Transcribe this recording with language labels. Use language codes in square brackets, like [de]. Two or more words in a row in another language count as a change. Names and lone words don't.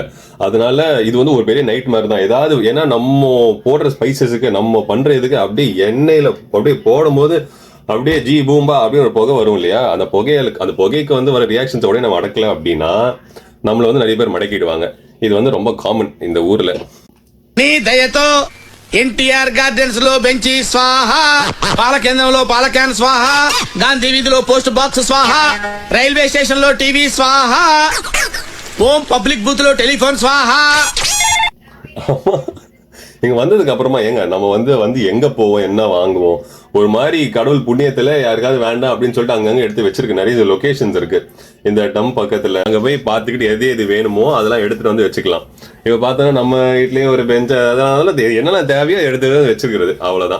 [ta] அதனால இது வந்து ஒரு பெரிய நைட் மாதிரி தான். ஏதாவது ஏன்னா நம்ம போடுற ஸ்பைசஸுக்கு, நம்ம பண்ற இதுக்கு அப்படியே எண்ணெயில அப்படியே போடும்போது அப்படியே ஜி பூம்பா அப்படின்னு ஒரு புகை வரும் இல்லையா, அந்த புகைக்கு வந்து வர ரியாக்ஷன்ஸ் உடனே நம்ம அடக்கல அப்படின்னா நம்மள வந்து நிறைய பேர் மடக்கிடுவாங்க. இது வந்து ரொம்ப காமன் இந்த ஊர்ல. [te] నీ దయతో ఎన్టీఆర్ గార్డెన్స్ లో బెంచి స్వాహ, పాలకేంద్రంలో పాలక్యాన్ స్వాహ, గాంధీ వీధిలో పోస్ట్ బాక్స్ స్వాహ, రైల్వే స్టేషన్ లో టీవీ స్వాహ, ఓం పబ్లిక్ బూత్ లో టెలిఫోన్ స్వాహ. [ta] இங்க வந்ததுக்கு அப்புறமா நம்ம வந்து எங்க போவோம், என்ன வாங்குவோம், ஒரு மாதிரி கடவுள் புண்ணியத்துல யாருக்காவது வேண்டாம் அப்படின்னு சொல்லிட்டு அங்கங்க எடுத்து வச்சிருக்கு. நிறைய லொகேஷன்ஸ் இருக்கு இந்த டம் பக்கத்துல. அங்க போய் பார்த்துக்கிட்டு எது வேணுமோ அதெல்லாம் எடுத்துட்டு வந்து வச்சுக்கலாம். இப்ப பார்த்தோன்னா நம்ம வீட்லயும் ஒரு பெஞ்ச், அதனால என்னெல்லாம் தேவையோ எடுத்து வச்சுக்கிறது, அவ்வளவுதான்.